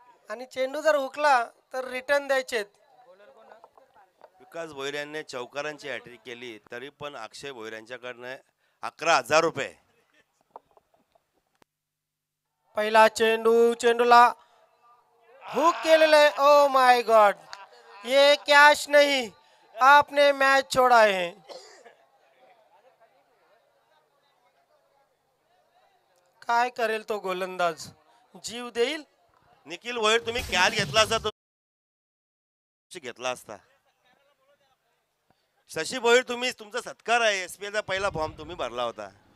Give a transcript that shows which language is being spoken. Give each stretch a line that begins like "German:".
Marathi: आणि चेंडू जर हुकला तर रिटर्न द्यायचे. विकास भोईर यांनी चौकारांची हॅट्रिक केली तरी पण अक्षय भोईर यांच्याकडनं 11,000 रुपये. पहिला चेंडूला हुक केलेला आहे.
English: oh my god,
Hindi: ये कॅश नहीं, आपने मैच छोड़ा है.
Marathi: काय करेल तो गोलंदाज, जीव देईल. निखिल भोईर, तुम्ही कॅच घेतला असता तर घेतला असता. शशी भोईर, तुम्ही तुमचा सत्कार आहे. SPL चा पहिला फॉर्म तुम्ही भरला होता.